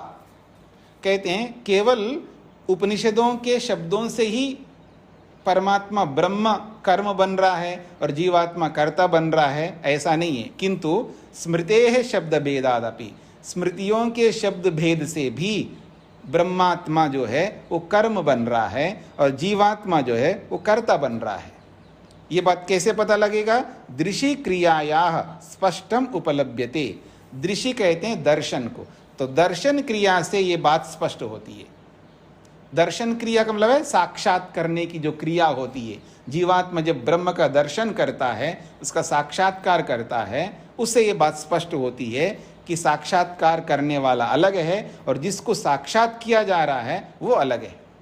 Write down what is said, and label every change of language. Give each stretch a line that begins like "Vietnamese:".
Hindi: कहते हैं केवल उपनिषदों के शब्दों से ही परमात्मा ब्रह्म कर्म बन रहा है और जीवात्मा कर्ता बन रहा है, ऐसा नहीं है।
Sanskrit: किंतु स्मृतेः शब्द भेदादपि,
Hindi: स्मृतियों के शब्द भेद से भी ब्रह्मात्मा जो है वो कर्म बन रहा है और जीवात्मा जो है वो कर्ता बन रहा है। ये बात कैसे पता लगेगा?
Sanskrit: दृशि क्रियायाः स्पष्टम उपलभ्यते।
Hindi: दृशि कहते हैं दर्शन को, तो दर्शन क्रिया से ये बात स्पष्ट होती है। दर्शन क्रिया का मतलब है साक्षात करने की जो क्रिया होती है। जीवात्मा जब ब्रह्म का दर्शन करता है, उसका साक्षात्कार करता है, उससे ये बात स्पष्ट होती है कि साक्षात्कार करने वाला अलग है और जिसको साक्षात किया जा रहा है वो अलग है।